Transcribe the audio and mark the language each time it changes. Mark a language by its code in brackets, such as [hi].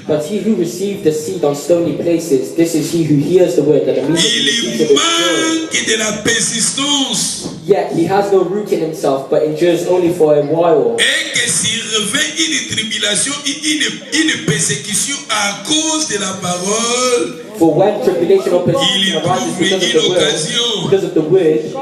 [en] But he who received the seed on stony places, this is he who hears the word that immediately [fr] Il manque de la persistance. [en] Yet he has no root in himself, but endures only for a while. [fr] Et que survient une tribulation, une persécution à cause de la parole. [en] For when tribulation or persecution arises because of the word,